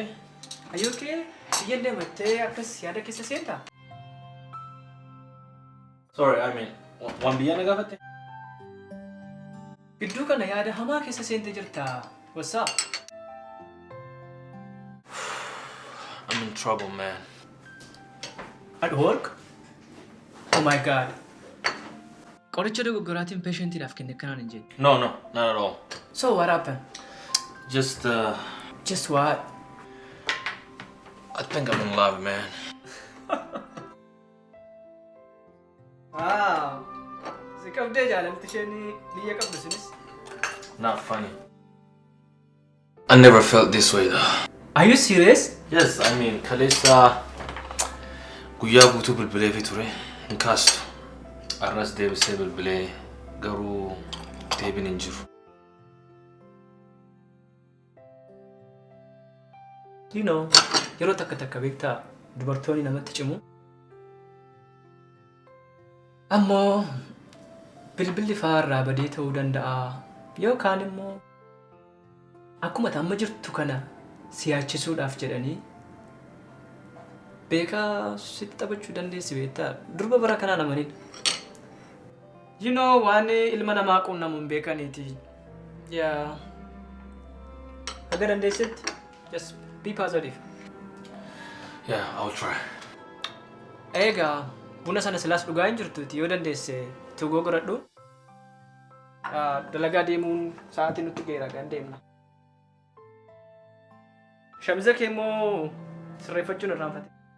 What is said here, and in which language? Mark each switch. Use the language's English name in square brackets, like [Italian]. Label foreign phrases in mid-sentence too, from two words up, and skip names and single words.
[English] Are you okay? [Oromo] Biyyan deemattee akkas yaada keessa seenta? [English] Sorry, I mean, [Oromo] waan biyyaa na gaafatte? Gidduu kana yaada hamaa keessa seente jirta. [English] What's up? I'm in trouble, man. At work? Oh my god. [Oromo] Qoricha dogoggoraatiin patientiidhaaf kenne kanaan hin jedhu. [English] No, not at all. So what happened? Just, Just what? I think I'm in love, man. Wow. [Oromo] Si qabdee jaalalti isheen biyya qabdu sunis. [English] Not funny. I never felt this way, though. Are you serious? Yes, I mean, [Oromo] kaleessa guyyaa guutuu bilbilee fi ture hin kaastu. Arras deebisee bilbilee garuu deebiin hin jiru. [English] You know, [Oromo] yeroo takka takka beektaa dubartoonni namatti cimu. Ammoo bilbilli faarraa badee ta'uu danda'a yookaan immoo akkuma amma jirtu kana siyaachisuudhaaf jedhanii beekaa sitti taphachuu dandeessi beektaa durba bara kanaa namanidha. [English] You know, [Oromo] waan ilma namaa quunnamu hin beekaniiti. [English] Yeah. [Oromo] Haga dandeessetti [English] just be positive. Yeah, I'll try. [Oromo] Egaa buna sana silaas dhugaa hin jirtuuti yoo dandeesse tugoo godhadhu. Dalagaa deemuun sa'aatii nutti geera kan deemna. Shamiza kee immoo sirreeffachuun irraanfate.